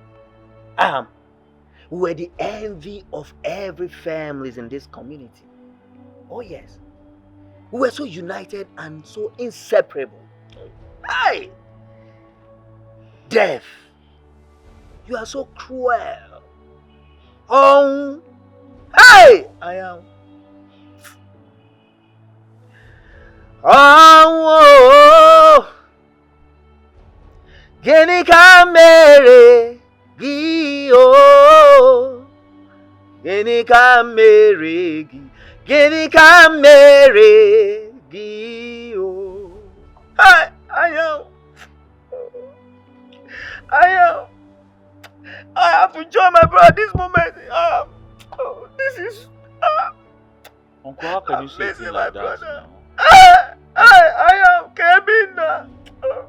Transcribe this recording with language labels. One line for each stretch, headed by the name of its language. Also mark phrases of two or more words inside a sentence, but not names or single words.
English: We were the envy of every family in this community. Oh yes. We were so united and so inseparable. Hey! Death! You are so cruel. Oh! Hey! I am. Oh!
Igbo: Gini ka mere gi o. Gini ka mere gi. Gini ka mere gi o.
English: Hey! I am. I have to join my brother this moment. This is. Uncle, how can you say things like that now? I am Kevin. Oh,